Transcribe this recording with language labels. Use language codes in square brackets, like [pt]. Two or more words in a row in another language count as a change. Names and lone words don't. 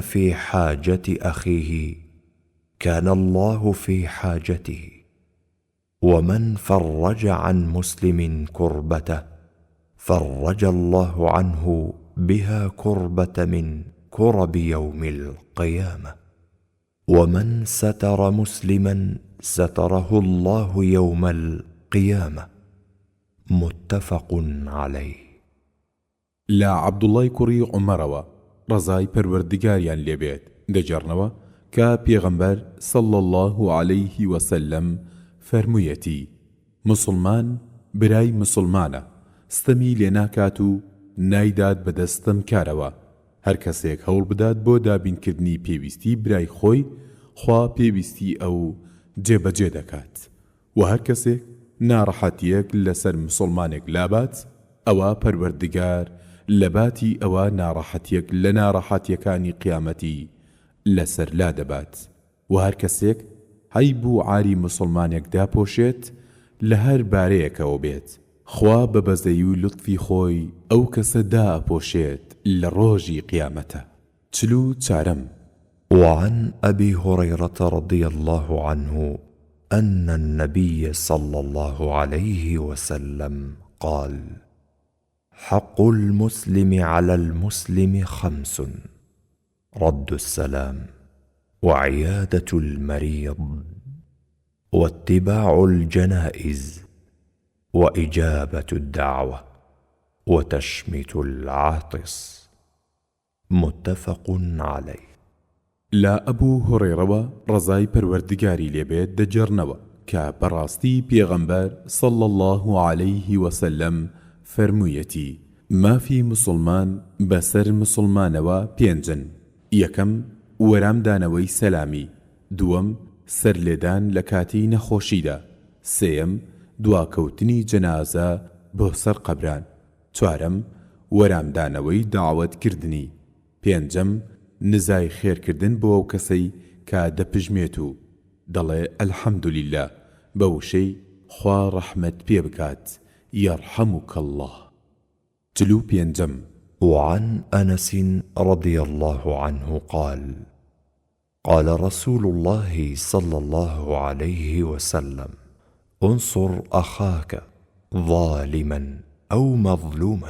[ar] في حاجة أخيه كان الله في حاجته ومن فرج عن مسلم كربته فرج الله عنه بها كربة من كرب يوم القيامة ومن ستر مسلما ستره الله يوم القيامة. متفق عليه. [ckb] لا عەبدوڵڵای کوڕی عومەرەوە ڕەزای پەروەردگاریان لێبێت دەجێڕنەوە کە پێغەمبەر [ar] صلى الله عليه [ckb] وسلم فەرموویەتی مسلمان برای مسلمانە ستەمی لێ ناکات و نایدات بەدەستم کارەوە هەر کەسێک هەوڵ بدات بۆ دابینکردنی پێویستی برای خۆی خوا پێویستی ئەو جێبەجێ دەکات و هەر کەسێک ناڕەحەتیەک لەسەر مسلمانێک لابات ئەوە پەروەردگار لەباتی ئەوە ناڕەحەتیەک لە ناڕەحەتیەکانی قیامەتی لەسەر لا دەبات و هەر کەسێک هەی بوو عاری مسلمانێکدا پۆشێت لە هەر بارەیەکەوە بێت خوا بە بەزەی و لطفی خۆی ئەو کەسە داپۆشێت لە ڕۆژی قیامەتە. 44 [ar] وعن أبي هريرة رضي الله عنه أن النبي صلى الله عليه وسلم قال: حق المسلم على المسلم 5: رد السلام، وعيادة المريض، واتباع الجنائز، وإجابة الدعوة، وتشميت العاطس. متفق عليه. [ckb] لا ئەبوو هوڕێڕەوە ڕەزای پەروەردگاری لێبێت دەجێڕنەوە کە بەڕاستی پێغەمبەر [ar] صلى الله عليه وسلم [ckb] فەرموویەتی: مافی مسلمان بەسەر مسلمانەوە پێنجن. یەکەم وەرامدانەوەی سەلامی، دووەم سەرلێدان لە کاتی نەخۆشیدا، سێیەم دواکەوتنی جەنازە بۆ سەر قەبران، چوارەم وەرامدانەوەی داوەتکردنی، پێنجەم نزای خێرکردن بۆ ئەو کەسەی کە دەپژمێت و دەڵێ ئەلحەمدولیللا بە وشەی خوا ڕەحمەت پێ بکات [ar] یەرحەموکە الله. [ckb] 45 [ar] وعن أنس رضي الله عنه قال: قال رسول الله صلى الله عليه وسلم: انصر أخاك ظالما أو مظلوما.